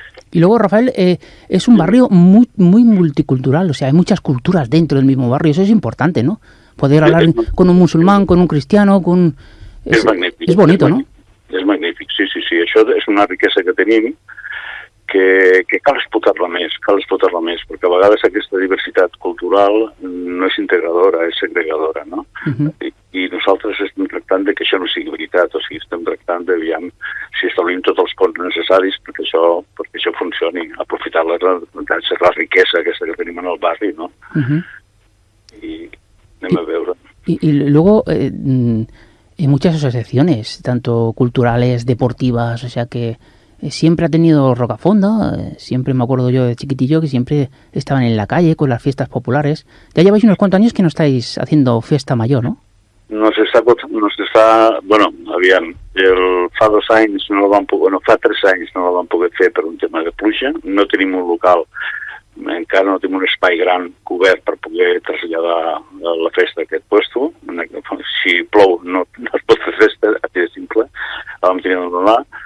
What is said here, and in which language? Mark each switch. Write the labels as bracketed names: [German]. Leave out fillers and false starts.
[Spanish] Y luego, Rafael, es un barrio muy multicultural, o sea, hay muchas culturas dentro del mismo barrio, eso es importante, ¿no? Poder hablar con un musulmán, con un cristiano, con... [Catalan] És magnífic. [Spanish] És bonito, no? [Catalan] És magnífic, sí. Això és una riquesa que tenim que cal explotar-la més, perquè a vegades aquesta diversitat cultural no és integradora, és segregadora, no? I nosaltres estem tractant que això no sigui veritat. veritat, o sigui, estem tractant d'aviam si establim tots els ponts necessaris perquè això funcioni, aprofitar la riquesa aquesta que tenim en el barri, no? Y anem a veure. [Spanish] Y luego hay muchas asociaciones, tanto culturales, deportivas, o sea que siempre ha tenido Rocafonda, siempre me acuerdo yo de chiquitillo que siempre estaban en la calle con las fiestas populares. Ya lleváis unos cuantos años que no estáis haciendo fiesta mayor, ¿no? [Catalan] Bueno, aviam, fa 2 anys no la vam poder, fa 3 anys no la vam poder fer per un tema de pluja, no tenim un local, encara no tenim un espai gran cobert per poder traslladar la festa a aquest puesto. Si plou no es pot fer festa, així de simple, la vam tenir a donar.